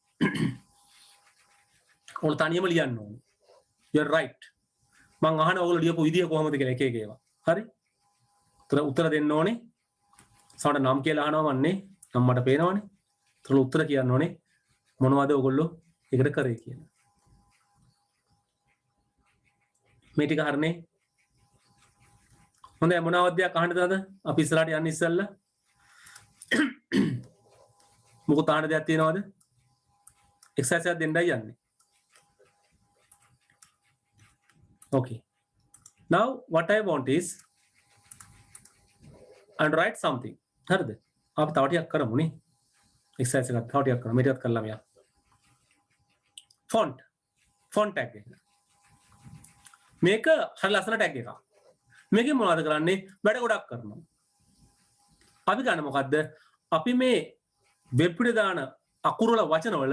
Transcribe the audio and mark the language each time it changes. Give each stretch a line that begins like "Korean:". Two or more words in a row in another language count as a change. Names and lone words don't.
Sinhala: ඔයාලා තනියම ලියන්න ඕනේ.
English: You are right.
Sinhala: මම අහන ඔයගොල්ලෝ ලියපු විදිය කොහොමද කියලා එක එක ඒවා. හරි? උත්තර දෙන්න ඕනේ. සමහර නම් කියලා අහනවා මන්නේ. නම් මට පේනවනේ. ඒතර උත්තර කියන්න ඕනේ. මොනවද ඔයගොල්ලෝ ඒකට කරේ කියලා. මේ ටික හරිනේ. හොඳයි මොනවද දෙයක් අහන්නද අද? අපි ඉස්සරහට යන්න ඉස්සෙල්ලා. මොකද අහන්න දෙයක් තියෙනවද? එක්සර්සයිස් එකක් දෙන්නයි යන්නේ.
English: Okay. Now what I want is and write something.
Sinhala: හරිද? අපි තව ටිකක් කරමු නේ. එක්සර්සයිස් එකක් තව ටිකක් කරමු. මේ ටිකක් කරලා මෙයා.
English: font tag
Sinhala: එක. මේක හරි ලස්සන tag එකක්. මේකෙන් මොනවද කරන්නේ වැඩ ගොඩක් කරනවා අපි ගන්න මොකද්ද අපි මේ වෙබ් පිටේ දාන අකුරු වල වචන වල